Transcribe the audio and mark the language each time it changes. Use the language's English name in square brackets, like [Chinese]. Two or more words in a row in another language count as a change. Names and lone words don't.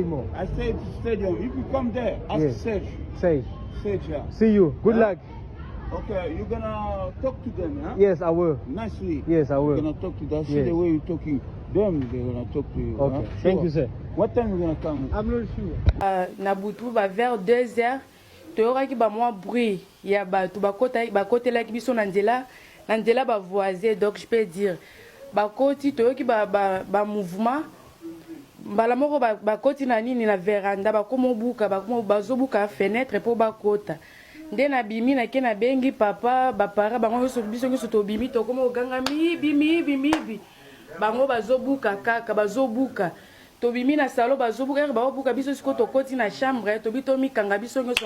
[English] I said stadium. If you come there, ask Yes. Serge. Say. Safe, yeah. See you. Good Yeah. luck. Okay, you're gonna talk to them, huh? Yes, I will. Nicely. Yes, I will. You're gonna talk to them. See Yes. the way you're talking. Them, they're gonna talk to you. Okay. Huh? Thank Sure. you, sir. What time you gonna come? I'm not sure. [Lingala] na butu vers 2h toyokaki bamwa bruit ya bato bakotelaki biso na nzela bavoisin, donc [French] je peux dire [Lingala] bakoti toyoki bamouvement mbala moko bakoti na nini na veranda bazobuka fenêtre mpo bakota nde nabimi nake nabengi papa bapara bango biso nyonso tobimi tokoma oganga mibi bango bazobuka kaka bazobuka tobimi na salo bazobuka baobuka biso siko tokoti na chambre tobi tomikanga biso nyonso